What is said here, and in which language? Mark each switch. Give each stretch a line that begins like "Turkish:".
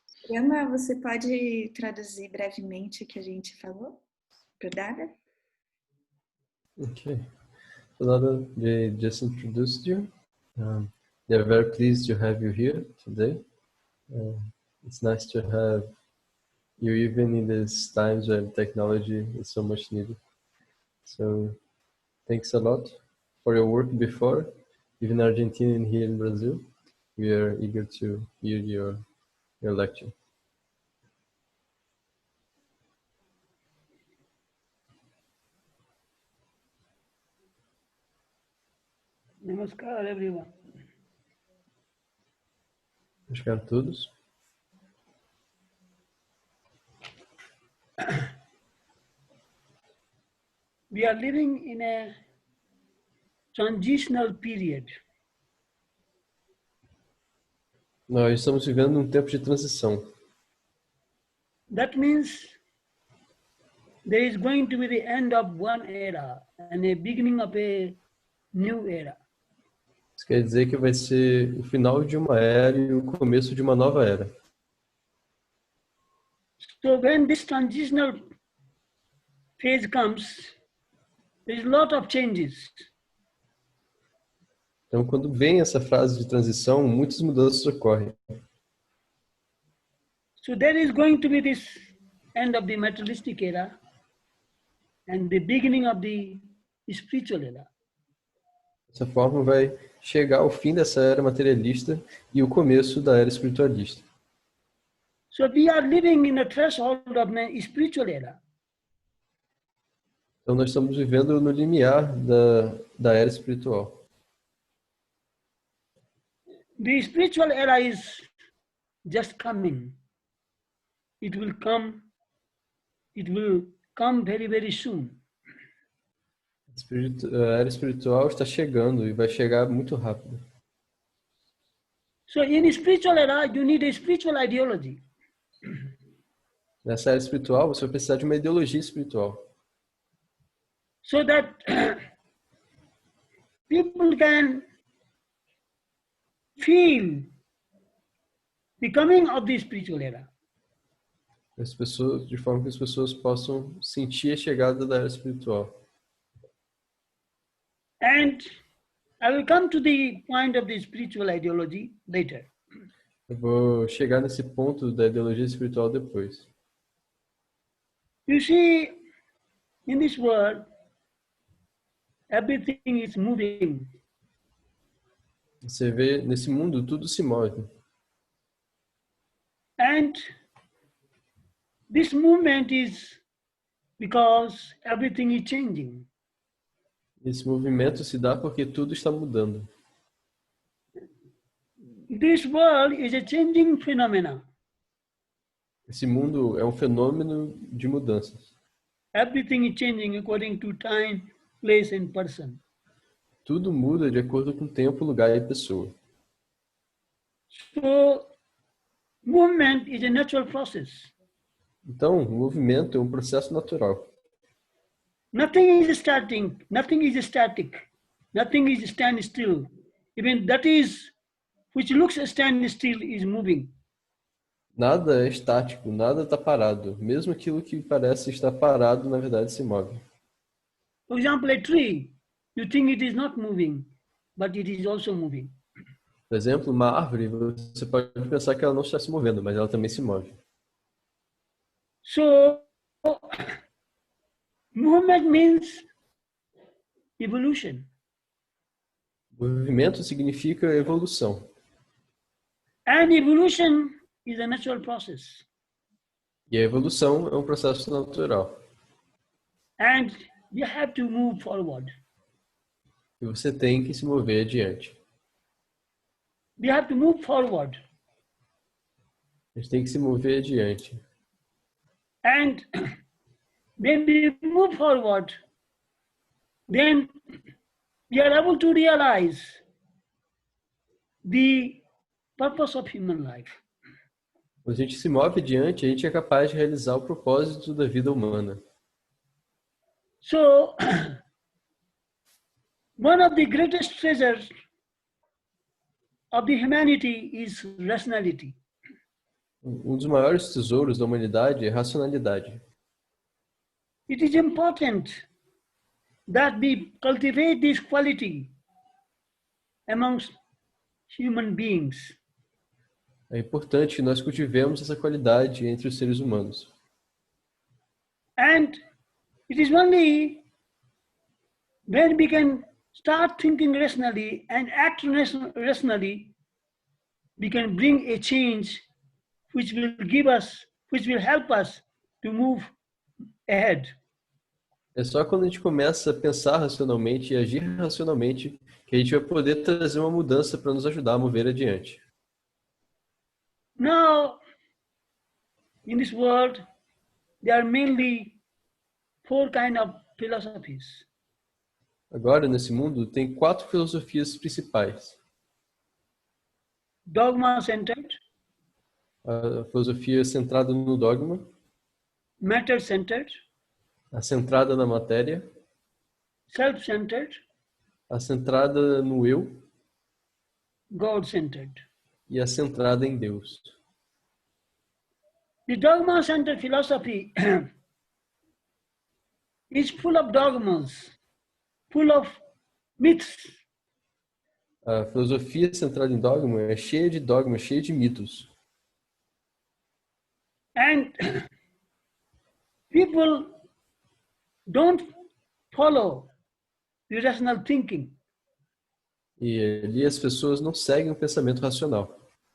Portuguese: Emma, você pode traduzir brevemente o que a gente falou para o Dada?
English: Okay. So Dada, they just introduced you. They're very pleased to have you here today. It's nice to have you even in these times where technology is so much needed. So thanks a lot for your work before, even in Argentina and here in Brazil. We are eager to hear your lecture. Namaskar, everyone.
Portuguese: Namaskar a todos.
English: We are living in a transitional period.
Portuguese: Nós estamos vivendo um tempo de transição.
English: That means there is going to be the end of one era and a beginning of a new era.
Portuguese: Isso quer dizer que vai ser o final de uma era e o começo de uma nova era.
English: So when this transitional phase comes, there is a lot of changes.
Portuguese: Então, quando vem essa fase de transição, muitas mudanças ocorrem.
English: So there is going to be this end of the materialistic era and the beginning of the spiritual era.
Portuguese: Dessa forma, vai chegar o fim dessa era materialista e o começo da era espiritualista.
English: So we are living in a threshold of a spiritual era.
Portuguese: Então, nós estamos vivendo no limiar da era espiritual.
English: The spiritual era is just coming. It will come very, very soon.
Portuguese: A era espiritual está chegando e vai chegar muito rápido.
English: So in spiritual era, you need a spiritual ideology.
Portuguese: Nessa era espiritual, você vai precisar de uma ideologia espiritual.
English: So that people can feel the coming of the spiritual era.
Portuguese: De forma que as pessoas possam sentir a chegada da era espiritual.
English: And I will come to the point of the spiritual ideology later.
Portuguese: Eu vou chegar nesse ponto da ideologia espiritual depois.
English: You see, in this world, everything is moving.
Portuguese: Você vê, nesse mundo, tudo se move.
English: And this movement is because everything is changing.
Portuguese: Esse movimento se dá porque tudo está mudando.
English: This world is a changing phenomenon.
Portuguese: Esse mundo é um fenômeno de mudanças.
English: Everything is changing according to time, place, and person.
Portuguese: Tudo muda de acordo com tempo, lugar e pessoa.
English: So, movement is a natural process.
Portuguese: Então, o movimento é um processo natural.
English: Nothing is static. Nothing is static. Nothing is stand still. Even that is, which looks stand still is moving.
Portuguese: Nada é estático, nada está parado. Mesmo aquilo que parece estar parado, na verdade, se move.
English: For example, a tree, you think it is not moving, but it is also moving.
Portuguese: Por exemplo, uma árvore, você pode pensar que ela não está se movendo, mas ela também se move.
English: So, movement means evolution.
Portuguese: Movimento significa evolução.
English: And evolution is a natural process.
Portuguese: E a evolução é um processo natural.
English: And you have to move forward.
Portuguese: E você tem que se mover adiante.
English: We have to move forward.
Portuguese: A gente tem que se mover adiante.
English: And when we move forward, then we are able to realize the purpose of human life.
Portuguese: Quando a gente se move adiante, a gente é capaz de realizar o propósito da vida humana.
English: So, one of the greatest treasures of the humanity is rationality.
Portuguese: Um dos maiores tesouros da humanidade é a racionalidade.
English: It is important that we cultivate this quality amongst human beings.
Portuguese: É importante que nós cultivemos essa qualidade entre os seres humanos.
English: And it is only when we can start thinking rationally and act rationally, we can bring a change which will help us to move ahead.
Portuguese: É só quando a gente começa a pensar racionalmente e agir racionalmente que a gente vai poder trazer uma mudança para nos ajudar a mover adiante.
English: Now, in this world, there are mainly 4 kinds of philosophies.
Portuguese: Agora, nesse mundo, tem 4 filosofias principais.
English: Dogma-centered,
Portuguese: A filosofia centrada no dogma,
English: matter-centered,
Portuguese: a centrada na matéria,
English: self-centered,
Portuguese: a centrada no eu
English: God-centered.
Portuguese: e a centrada em Deus.
English: The dogma-centered philosophy is full of dogmas, full of myths.
Portuguese: A filosofia centrada em dogma é cheia de dogmas, cheia de mitos.
English: And people don't follow the rational thinking.
Portuguese: E ali as pessoas não seguem o pensamento racional.